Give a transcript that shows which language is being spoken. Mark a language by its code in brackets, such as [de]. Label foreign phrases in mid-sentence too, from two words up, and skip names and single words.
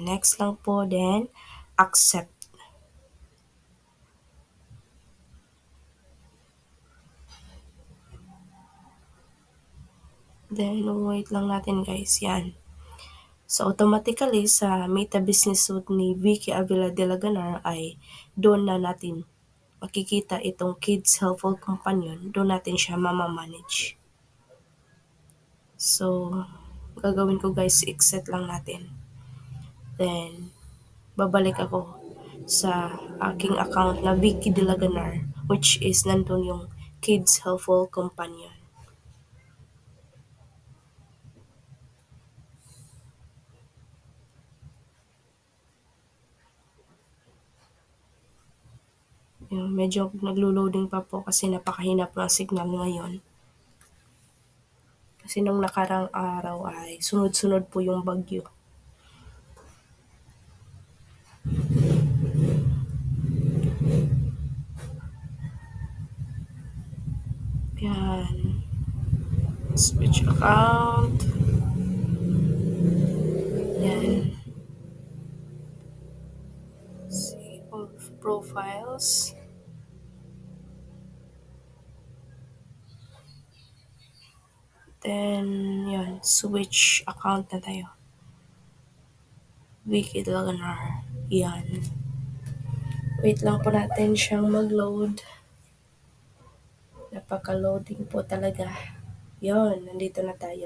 [tl] Next lang po, then, accept. Then, wait lang natin guys. Yan. So, automatically sa Meta Business Suite ni Vicky Avila de la Ganar ay doon na natin makikita itong Kids Helpful Companion. Doon natin siya mamamanage. So, gagawin ko guys, exit lang natin. Then, babalik ako sa aking account na Vicky de la Ganar, [en] which is [tl] nandun yung Kids Helpful Companion. Yung medyo naglo-loading pa po kasi napakahina po ang signal ngayon. Kasi nung nakarang araw ay sunod-sunod po yung bagyo. Yan. [en] Switch account. Yan. See all profiles. Then, [tl] yan. [en] Switch account [tl] na tayo. Wiki Laganar. Yan. Wait lang po natin siyang mag-load. Napaka-loading po talaga. Yon, nandito na tayo.